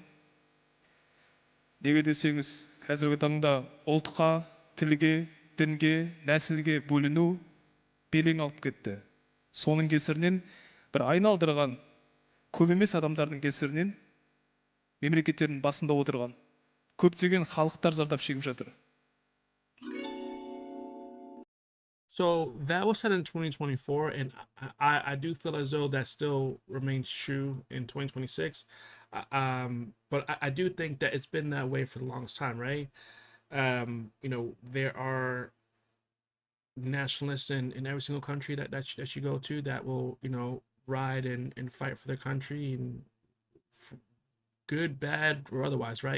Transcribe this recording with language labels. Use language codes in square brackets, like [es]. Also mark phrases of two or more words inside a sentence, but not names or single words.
[kk] Неге десеңіз, қазіргі таңда ұлтқа, тілге, дінге, нәсілге бөліну белең алып кетті. Соның кесірінен бір айналдырған көп емес адамдардың кесірінен мемлекеттердің басында отырған көптеген халықтар зардап шегіп жатыр. [en] So that was said in 2024, and I do feel as though that still remains true in 2026. But I do think that it's been that way for the longest time, right? You know, there are nationalists in every single country that you go to that will, you know, ride and fight for their country, and good, bad, or otherwise, right?